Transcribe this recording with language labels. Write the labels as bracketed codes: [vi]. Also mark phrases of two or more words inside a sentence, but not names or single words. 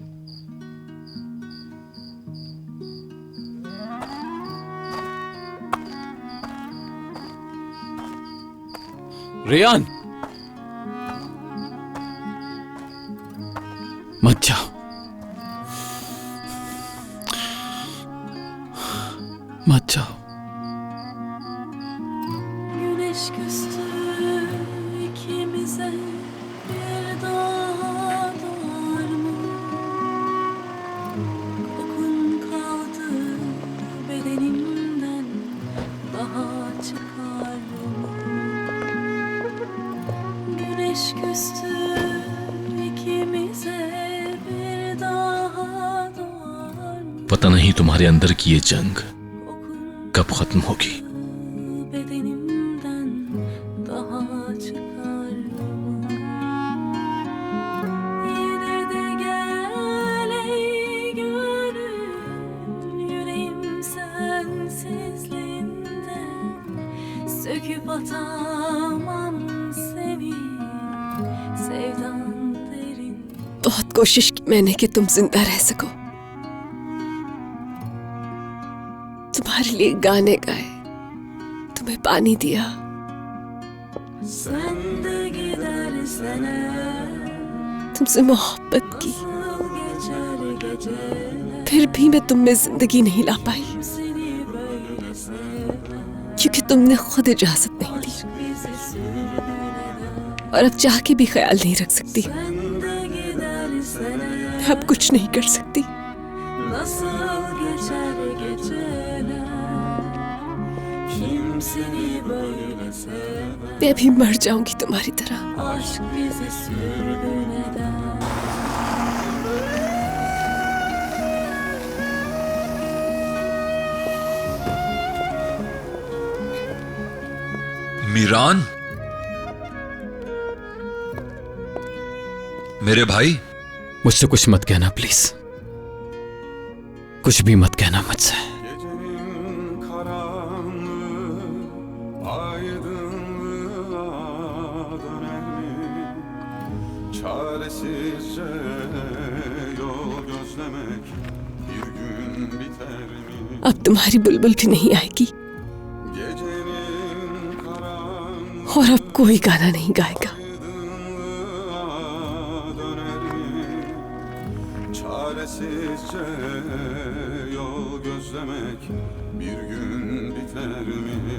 [hi] रेहान, मत जाओ, मत जाओ। [tr] Güneş küstü ikimize, bir daha doğar mı? Kokun kaldı bedenimden, daha çıkar mı? Güneş küstü ikimize, bir daha doğar mı? [hi] पता नहीं तुम्हारे अंदर की ये जंग कब खत्म होगी। [tr] bedenimden daha çıkar mı? Yine de gel ey gönül, yüreğim sensizliğinde söküp atamam seni, sevdan derin. [hi] बहुत कोशिश की मैंने कि तुम जिंदा रह सको, तुम्हारे लिए गाने गाए, तुम्हें पानी दिया, [tr] Sen de gidersen eğer, [hi] तुमसे मोहब्बत की, [tr] nasıl geçer geceler, [hi] फिर भी मैं तुम में जिंदगी नहीं ला पाई, [tr] seni böyle sevmem. [hi] क्योंकि तुमने खुद इजाजत नहीं दी [tr] Bizi sürgün eder. [hi] और अब चाह के भी ख्याल नहीं रख सकती। [tr] Sen de gidersen eğer, [hi] मैं अब कुछ नहीं कर सकती। [tr] nasıl geçer geceler, kim seni böyle sever. [hi] मैं भी मर जाऊंगी तुम्हारी तरह। [tr] Aşk bizi sürgün eder. [hi] मीरान, मेरे भाई, मुझसे कुछ मत कहना प्लीज, कुछ भी मत कहना मुझसे। [tr] Gecenin karanlığı aydınlığa döner mi? Çaresizce yol gözlemek bir gün biter mi? [hi] अब तुम्हारी बुलबुल भी नहीं आएगी [tr] Gecenin karanlığı [hi] और अब कोई गाना नहीं गाएगा। [tr] aydınlığa döner mi? Çaresizce yol gözlemek bir gün biter mi?